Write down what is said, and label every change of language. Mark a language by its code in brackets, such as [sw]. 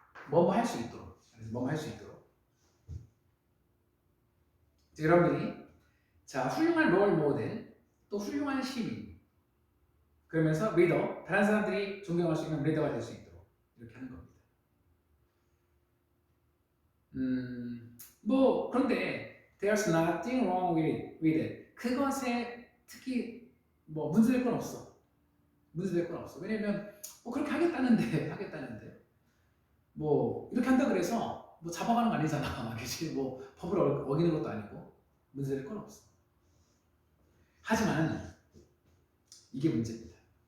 [ko] 뭐뭐 할 수 있도록. 뭐뭐 할 수 있도록. 자, 여러분들이 자, 훌륭한 롤 모델, 또 훌륭한 시민. 그러면서 리더, 다른 사람들이 존경할 수 있는 리더가 될 수 있도록 이렇게 하는 겁니다. 뭐 그런데 [en] there's nothing wrong with it. [ko] 그것에 특히 뭐 문제될 건 없어. 문제될 건 없어. 왜냐면 뭐 그렇게 하겠다는데 하겠다는데 뭐 이렇게 한다 그래서 뭐 잡아가는 거 아니잖아. 그치? 뭐 법을 어기는 것도 아니고 문제될 건 없어. 하지만 이게 문제입니다.